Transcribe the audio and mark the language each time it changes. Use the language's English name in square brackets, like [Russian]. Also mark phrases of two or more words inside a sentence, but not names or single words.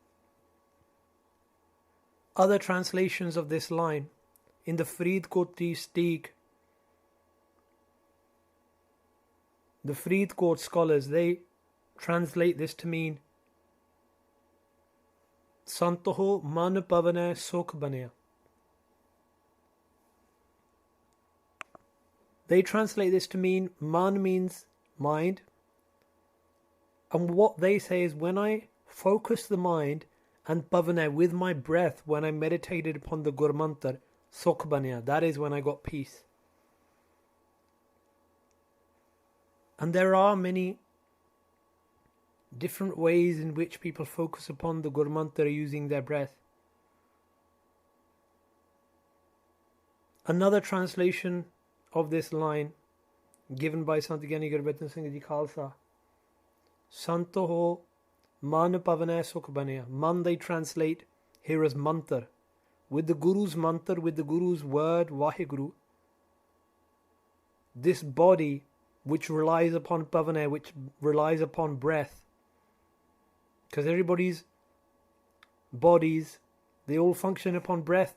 [English] Other translations of this line in the Faridkoti Steek, the Faridkot scholars, they translate this to mean [Punjabi] ਸੰਤਹੁ ਮਨ ਪਵਨੈ ਸੁਖੁ ਬਨਿਆ. [English] They translate this to mean man means mind. And what they say is, when I focus the mind and pavane with my breath, when I meditated upon the Gurmantar, [Punjabi] ਸੁਖੁ ਬਨਿਆ, [English] that is when I got peace. And there are many different ways in which people focus upon the Gurmantar using their breath. Another translation of this line given by Sant Gyani Gurbatan Singh Ji Khalsa, [Punjabi] ਸੰਤਹੁ ਮਨ ਪਵਨੈ ਸੁਖੁ ਬਨਿਆ. [English] Man they translate here as mantar. With the Guru's mantar, with the Guru's word, Vaheguru, this body which relies upon pavane, which relies upon breath, because everybody's bodies, they all function upon breath.